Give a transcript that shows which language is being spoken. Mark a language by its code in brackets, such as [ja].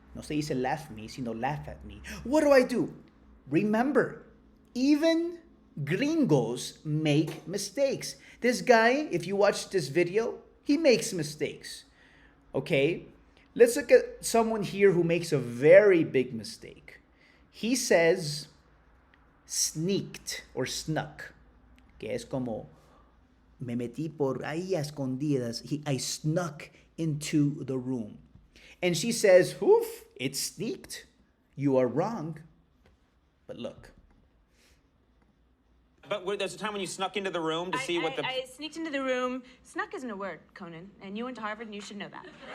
[es] No se dice [en] laugh me, [es] sino [en] laugh at me. What do I do? Remember, even gringos make mistakes. This guy, if you watch this video, he makes mistakes. Okay? Let's look at someone here who makes a very big mistake. He says sneaked or snuck, [es] que es como me metí por ahí a escondidas. [en] I snuck into the room. And she says, oof, it sneaked. You are wrong. But look. But there's a time when you snuck into the room to see what the... I sneaked into the room. Snuck isn't a word, Conan. And you went to Harvard and you should know that.